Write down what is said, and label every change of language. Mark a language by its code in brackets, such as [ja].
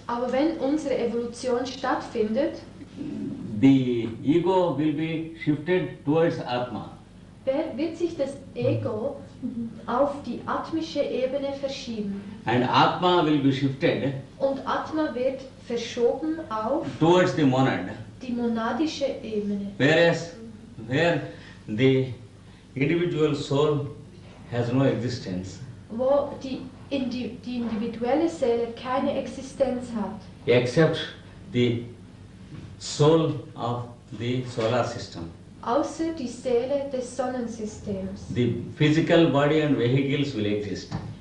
[de] Aber wenn unsere Evolution stattfindet, [en] the ego will be shifted towards Atma. [de] wird sich das Ego auf die atmische Ebene verschieben. [en] And Atma will be shifted [de] Und Atma wird verschoben auf [en] towards the monad. [de] die monadische Ebene. [en] Whereas where the individual soul has no existence, [de] Wo die individuelle Seele keine Existenz hat, [en] except the soul of the solar system. [de] außer die Seele des Sonnensystems. [en] The physical body and vehicles will exist.